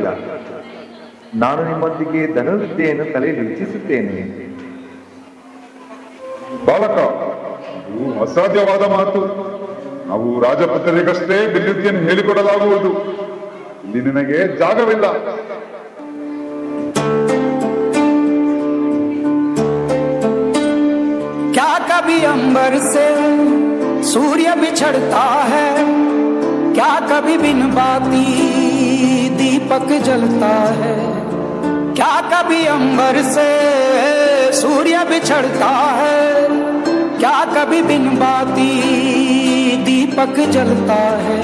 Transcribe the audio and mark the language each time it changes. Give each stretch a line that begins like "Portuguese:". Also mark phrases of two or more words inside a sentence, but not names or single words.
Kannada: ನಾನು ನಿಮ್ಮೊಂದಿಗೆ ಧನುರ್ವಿದ್ಯೆಯನ್ನು ಕಲಿಯಲು ಇಚ್ಛಿಸುತ್ತೇನೆ. ಬಾಲಕ, ಇದು ಅಸಾಧ್ಯವಾದ ಮಾತು. ನಾವು ರಾಜಪುತ್ರರಿಗಷ್ಟೇ ಬಿಲ್ಲುವಿದ್ಯೆಯನ್ನು ಹೇಳಿಕೊಡಲಾಗುವುದು. ಇಲ್ಲಿ ನಿನಗೆ ಜಾಗವಿಲ್ಲ.
Hindi: क्या कभी अंबर से सूर्य बिछड़ता है, क्या कभी बिन बाती दीपक जलता है, क्या कभी अंबर से सूर्य बिछड़ता है, क्या कभी बिन बाती दीपक जलता है.